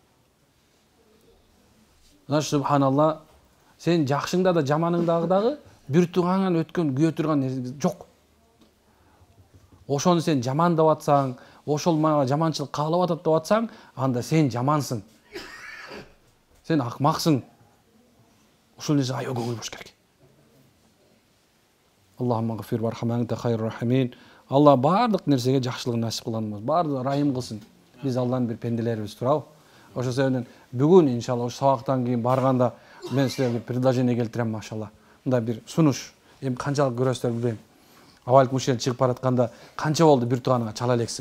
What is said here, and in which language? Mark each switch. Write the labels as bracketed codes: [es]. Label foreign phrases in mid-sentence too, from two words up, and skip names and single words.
[ky] Значит, субханалла, сен жакшыңда да жаманыңдагы дагы бир туугандан өткөн күйө турган нерсе жок. Ошону сен жамандап атсаң, ошол мага жаманчылык каалап атат деп атсаң, анда сен жамансың. Сен акмаксың. Ушул нерсе аябай көңүл керек. [ar] اللهم اغفر وارحم أنت خير الراحمين. [ky] Алла бардык нерсеге жакшылыгын насип кылган болсун. Бардыгы райым кылсын. Биз Алланын бир пенделерибиз турабы. Ошол себептен бүгүн иншалла ушу сабактан кийин барганда мен силерге бир предложение келтирем, машалла. Мындай бир сунуш. Эми канчалык көрөсүздөр билбейм. Абалкым ушен чыгып баратканда канча болду бир тууганыңа чала элексиң.